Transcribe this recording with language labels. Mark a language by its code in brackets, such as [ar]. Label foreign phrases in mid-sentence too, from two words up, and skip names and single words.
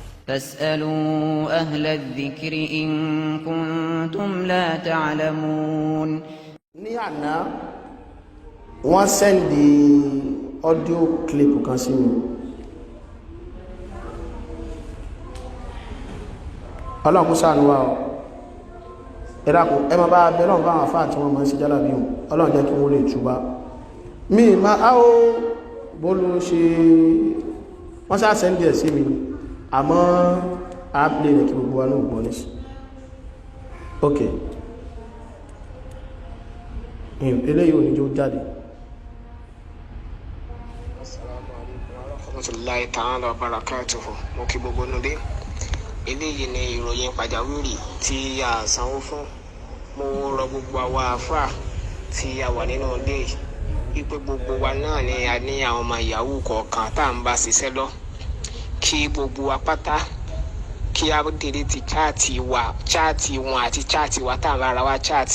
[ar] فاسألوا أهل الذكر إن كنتم لا تعلمون. [yo] ní àná wọ́n sẹ́ndì [en] audio clip [yo] kan sí mi ọlọ́kùn ṣàánú wa ẹ̀dàkùn ẹmọ bá bẹ̀rẹ̀ ọ̀gá àwọn àfáà tí wọ́n máa ń ṣe jálàbí hùn ọlọ́run jẹ́ kí wọ́n lè túbá mi ma á ó bólú ṣe wọ́n sá sẹ́ndì ẹ̀ sí mi àmọ́ a play rẹ̀ kí gbogbo wa náà gbọ́ ní sí ok eléyìí ò ní jó jáde. [ar] السلام عليكم ورحمة الله تعالى وبركاته. [yo] Mo kí gbogbo nulẹ̀. Eléyìí ni ìròyìn pàjáwìrì tí a sanwó fún. Mo rọ gbogbo àwa àfáà tí a wà nínú ilé wípé gbogbo wa náà ni a ní àwọn ọmọ yahoo kọ̀ọ̀kan tá à ń bá ṣiṣẹ́ lọ. Kí gbogbo wa pátá kí a delete chaati wọn àti chaati wa tá à ń bára wa chaati.